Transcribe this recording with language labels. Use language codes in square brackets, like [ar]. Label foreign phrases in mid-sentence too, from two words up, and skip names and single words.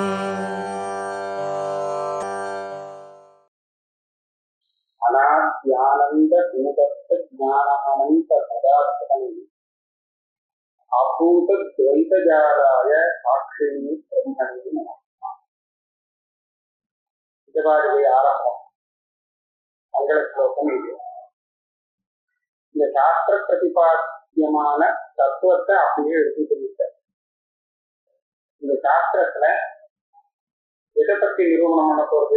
[sa] अनाद्यानंद भूतस्थ ज्ञानानंद पदार्थं अभूत द्वैतजालाय साक्षिणी ब्रह्मणे नमः. [ta] இதுவாகவே ஆரம்பம் மங்கள ஸ்லோகம் இது. இந்த சாஸ்திர பிரதிபாத்தியமான தத்துவத்தை அப்படியே எடுத்து சொல்லிட்டார். இந்த சாஸ்திரத்துல எதை பத்தி நிரூபணம் பண்ண போறது?